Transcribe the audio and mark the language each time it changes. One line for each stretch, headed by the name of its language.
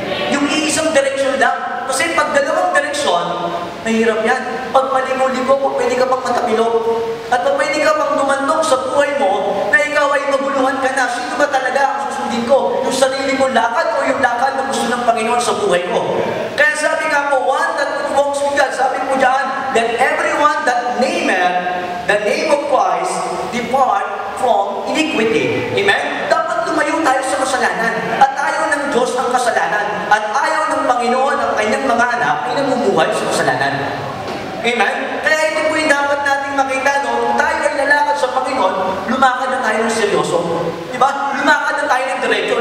Filipino: Yung iisang direksyon lang. Kasi pag dalawang direksyon, mahirap yan. Pag malingo-ligo, pwede ka pang matapilok. At pag pwede ka pang dumandok sa buhay mo, na ikaw ay maguluhan ka na, sino ba talaga ang susundin ko? Yung sarili kong lakad o yung lakad na gusto ng Panginoon sa buhay ko? Kaya sabi nga po,
English: one that walks with God,
Filipino: sabi po dyan,
English: that everyone that nameth the name of Christ depart from iniquity.
Filipino: Amen? Dapat lumayo tayo sa kasalanan. At ayaw ng Diyos ang kasalanan. At ayaw ng Panginoon ang kanyang mga anak ay namumuhay sa kasalanan. Amen? Kaya ito po yung dapat nating makita, no? Kung tayo ay lalakad sa Panginoon, lumakad na tayo ng seryoso. Diba? Lumakad na tayo ng diretso.